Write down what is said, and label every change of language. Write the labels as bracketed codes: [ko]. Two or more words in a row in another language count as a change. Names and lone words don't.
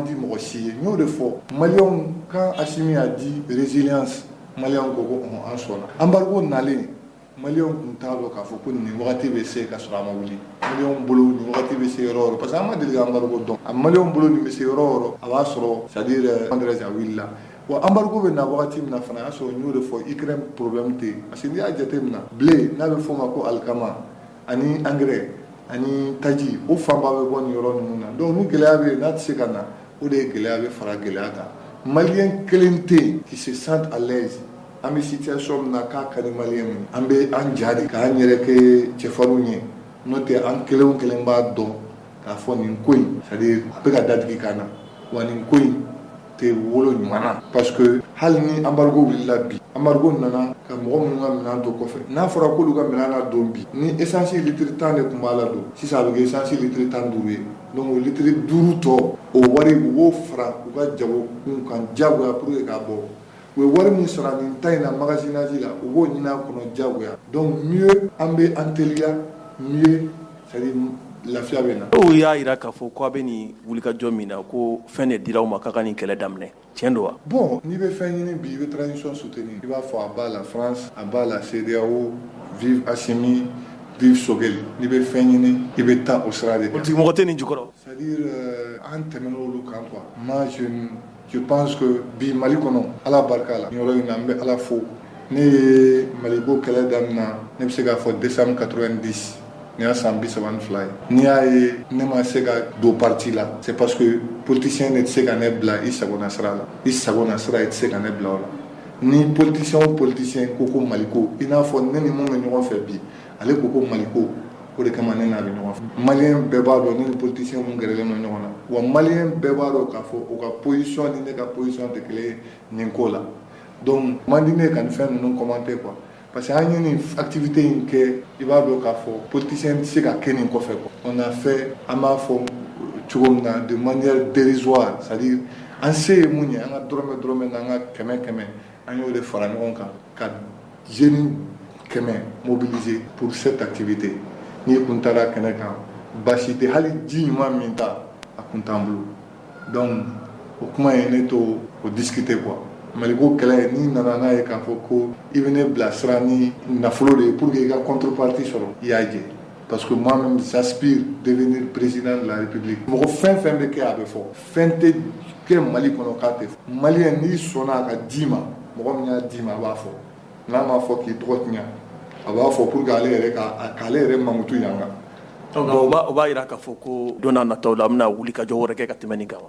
[bm] di mɔgɔ si ye n y'o de fɔ maliyɛnw kan Asimi a di résilience maliyɛnw ko an sɔnna embargo nalen maliyɛnw tun t'a dɔn k'a fɔ ko nin wagati bɛ se ka sɔrɔ a ma wuli maliyɛnw bolo nin wagati bɛ se yɔrɔ o yɔrɔ [fr] parce que [bm] an ma deli ka embargo dɔn a maliyɛnw bolo nin bɛ se yɔrɔ o yɔrɔ a b'a sɔrɔ [fr] c'est à dire [bm] a wulila wa embargo bɛ na wagati min na fana a y'a sɔrɔ n y'o de fɔ Ukraine problème tɛ yen [fr] parce que [bm] n'i y'a jateminɛ blé n'a bɛ f'o ma ko alikama ani engrais ani taji o fanba bɛ bɔ nin yɔrɔ ninnu na donc ni gɛlɛya bɛ yen n'a tɛ se ka na o de ye gɛlɛya bɛ fara gɛlɛya kan maliyɛn kelen tɛ yen [fr] qui se sent à l'aise [bm] an bɛ situation min na k'a ka di maliyɛn min an bɛ an ja de k'an yɛrɛ kɛ cɛfarinw ye n'o tɛ an kelen o kelen b'a dɔn k'a fɔ nin ko in [fr] c'est à [bm] dire a bɛ ka dadigi k'an na wa nin ko in tɛ wolo ɲuman na [fr] parce que [bm] hali ni embargo wulila bi embargo nana ka mɔgɔ minnu ka minɛn to kɔfɛ n'a fɔra k'olu ka minɛn na don bi ni [fr] essence litre [bm] 10 de tun b'a la don sisan a bɛ kɛ [fr] essence litre [bm] 15 ye donc o litre 5 tɔ o wari u b'o fara u ka jago kun kan diyagoya [fr] pour que [bm] k'a bɔ u ye wari min sara nin ta in na magasinage la u b'o ɲini a kɔnɔ diyagoya [fr] donc mieux [bm] an bɛ an teliya [fr] mieux c'est à dire [bm] lafiya bɛ na. dɔw y'a jira k'a fɔ ko a bɛ nin wulikajɔ min na ko fɛn de dira aw ma k'a ka nin kɛlɛ daminɛ tiɲɛ don wa. bon n'i bɛ fɛn ɲini bi i bɛ transition soutenir i b'a fɔ a b'a la France a b'a la CEDEAO vive Assimi vive Sogeli n'i bɛ fɛn ɲini i bɛ taa o sira de kan. politique mɔgɔ tɛ nin jukɔrɔ. [fr] c'est à dire [bm] an tɛmɛna olu kan [fr] quoi moi je pense que [bm] bi Mali kɔnɔ ala barika la nin yɔrɔ in na an bɛ ala fo ne ye Maliko kɛlɛ daminɛ ne bɛ se k'a fɔ décembre 90 ne y'a san 32 ye n'i y'a ye ne ma se ka don parti la [fr] c'est parce que politicien [bm] ne tɛ se ka ne bila i sagona sira la i sagona sira i tɛ se ka ne bila o la ni politicien o politicien ko ko Maliko i n'a fɔ ne ni mun bɛ ɲɔgɔn fɛ bi ale ko ko Maliko o de kama ne n'a bɛ ɲɔgɔn fɛ maliyɛn bɛɛ b'a dɔn ne ni politicien mun gɛrɛlen don ɲɔgɔn na wa maliyɛn bɛɛ b'a dɔn k'a fɔ o ka position ni ne ka position tɛ kelen ye nin ko la donc man di ne ka nin fɛn ninnu commenter [fr] quoi parce que [bm] an ye nin activité in kɛ i b'a dɔn k'a fɔ politicien tɛ se ka kɛ nin kɔfɛ [fr] quoi on a fait [bm] an b'a fɔ cogo min na [fr] de manière dérisoire c'est à dire [bm] an se ye mun ye an ka dɔrɔmɛ n'an ka kɛmɛ an y'o de fara ɲɔgɔn kan ka [fr] jeunes 100 mobiliser pour cette activité [bm] n'i kun taara kɛnɛ kan basi tɛ hali ji ɲuman min ta a kun t'an bolo donc o kuma ye ne to o [fr] discuter quoi [bm] Maliko kɛlɛ n'i nana n'a ye k'a fɔ ko i bɛ ne bilasira ni nafolo de ye [fr] pour que [bm] i ka contrepartie sɔrɔ i y'a jɛ [fr] parce que moi-même j'aspire devenir président de la République [bm] mɔgɔ fɛn fɛn bɛ kɛ a bɛ fɔ fɛn tɛ kɛ Mali kɔnɔ k'a tɛ fɔ maliyɛn n'i sɔnna a ka d'i ma mɔgɔ min y'a d'i ma a b'a fɔ n'a m'a fɔ k'i tɔgɔ tiɲɛ a b'a fɔ [fr] pour que [bm] ale yɛrɛ mamutu yanga donc o b'a jira k'a fɔ ko don n'a nataw la an bɛna wuli ka jɔ wɛrɛ kɛ ka tɛmɛ nin kan wa.